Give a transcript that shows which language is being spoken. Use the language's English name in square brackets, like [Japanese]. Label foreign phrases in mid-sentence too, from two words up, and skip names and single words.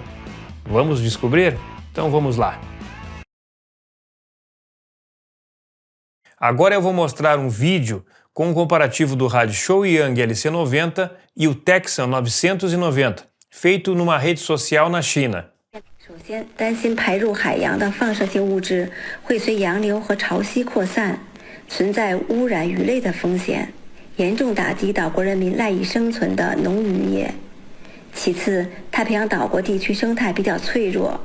[Portuguese] Vamos descobrir? Então vamos lá. Agora eu vou mostrar um vídeo com um comparativo do rádio Shoyan LC90 e o Tecsun 990, feito numa rede social na China. [Chinese] 首先，担心排入海洋的放射性物质会随洋流和潮汐扩散，存在污染鱼类的风险，严重打击岛国人民赖以生存的农渔业。其次，太平洋岛国地区生态比较脆弱。